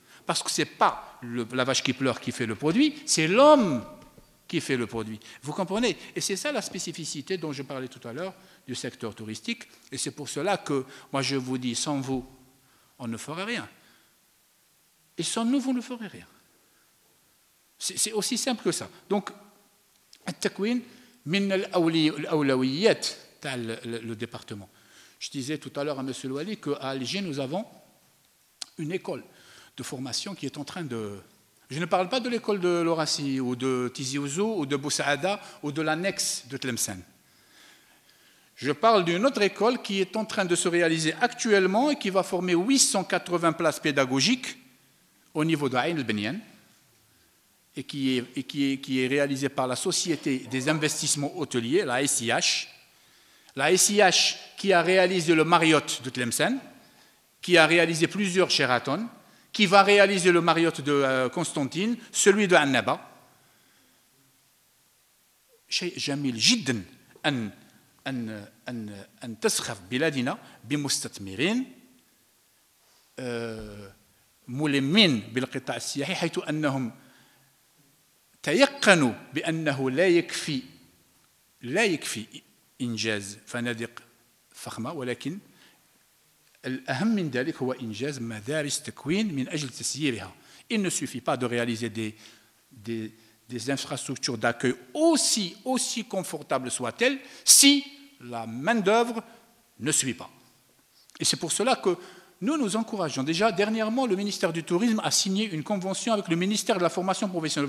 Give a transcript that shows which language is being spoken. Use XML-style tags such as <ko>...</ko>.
<fr>Parce que ce n'est pas la vache qui pleure qui fait le produit, c'est l'homme qui fait le produit. Vous comprenez? Et c'est ça la spécificité dont je parlais tout à l'heure du secteur touristique. Et c'est pour cela que moi je vous dis, sans vous, on ne ferait rien. Et sans nous, vous ne ferez rien. C'est aussi simple que ça.</fr> <ar>Donc, التكوين من الأولويات تاع</ar> <fr>le département. Je disais tout à l'heure à M. Louali qu'à Alger, nous avons une école de formation qui est en train de... Je ne parle pas de l'école de Lorassi ou de Tizi Ouzou ou de Boussaada ou de l'annexe de Tlemcen. Je parle d'une autre école qui est en train de se réaliser actuellement et qui va former 880 places pédagogiques au niveau de Aïn el-Benyan et qui est réalisée par la Société des investissements hôteliers, la SIH. La SIH qui a réalisé le Marriott de Tlemcen, qui a réalisé plusieurs Sheraton, qui va réaliser le Marriott de Constantine, celui de Annaba.</fr> <ar>شيء جميل جدا أن تسخر بلادنا بمستثمرين ملمين بالقطاع السياحي، حيث أنهم تيقنوا بأنه لا يكفي إنجاز فنادق فخمة، ولكن الأهم من ذلك هو إنجاز مدارس تكوين من أجل تسييرها.</ar> <fr>Il ne suffit pas de réaliser des infrastructures d'accueil aussi confortables soient-elles si la main-d'œuvre ne suit pas. Et c'est pour cela que nous encourageons. Déjà, dernièrement, le ministère du Tourisme a signé une convention avec le ministère de la Formation professionnelle.</fr>